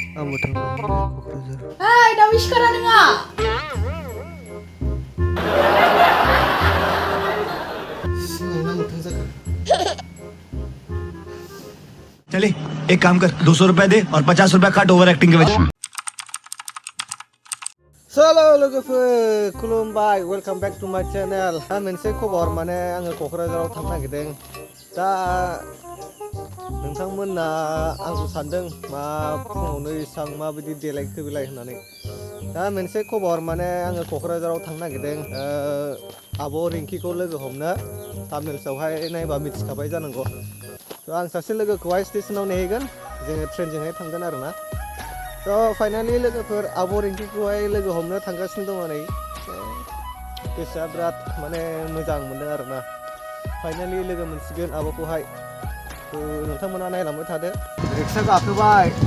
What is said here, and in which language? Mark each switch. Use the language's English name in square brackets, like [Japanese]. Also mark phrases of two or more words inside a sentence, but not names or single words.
[Hindi] Hai, dah wish sekarang dengar. चले एक काम कर 200 रुपए दे और 50 रुपए काट [English] over acting [Hindi] के वजह [Bodo] Hello lwgwfwr खुलुमबाय [English] welcome back to my channel [Bodo] दा मोनसे खबर माने आङो क'क्राझाराव थांनो नागिरदों दा नोंथांमोना आंखौ सानदों मा फुङावनो इसां माबायदि देलायखो बिलाय होननानै दा मोनसे खबर माने आङो क'क्राझाराव थांनो नागिरदों आब' रिंकिखौ लोगो हमनो थामनेल्सआवहाय नायबा मिथिखाबाय जानांगौ आं सासे लोगोखौहाय स्टेशनाव नेहैगोन जोङो ट्रेनजोंहाय थांगोन आरोना [English] So finally [Bodo] लोगोफोर आब' रिंकिखौहाय लोगो हमनो थांगासिनो दङ नै गोसोआ बिराद माने मोजां मोनदों आरोना फाइनालि लोगो मोनसिगोन आब'खौहाय नोंथांमोना नायलांबाय थादो रिक्सा गाखोबाय